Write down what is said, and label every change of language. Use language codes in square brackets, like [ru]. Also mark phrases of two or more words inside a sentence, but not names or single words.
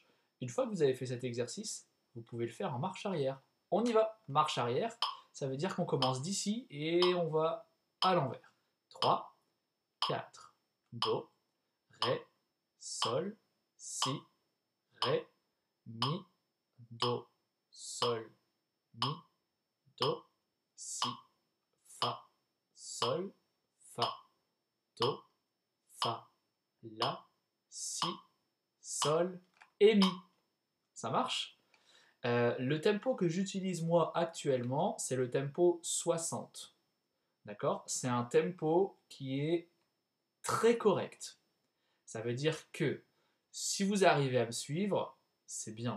[fr] Une fois que vous avez fait cet exercice, vous pouvez le faire en marche arrière. On y va! Marche arrière, ça veut dire qu'on commence d'ici et on va à l'envers. 3, 4, Do, Ré, Sol, Si, Ré, Mi, Do, Sol, Mi, Do, Si, Fa, Sol, Fa, Do, Fa, La, Si, Sol et Mi. Ça marche? Le tempo que j'utilise moi actuellement, c'est le tempo 60. D'accord? C'est un tempo qui est très correct. Ça veut dire que si vous arrivez à me suivre, c'est bien.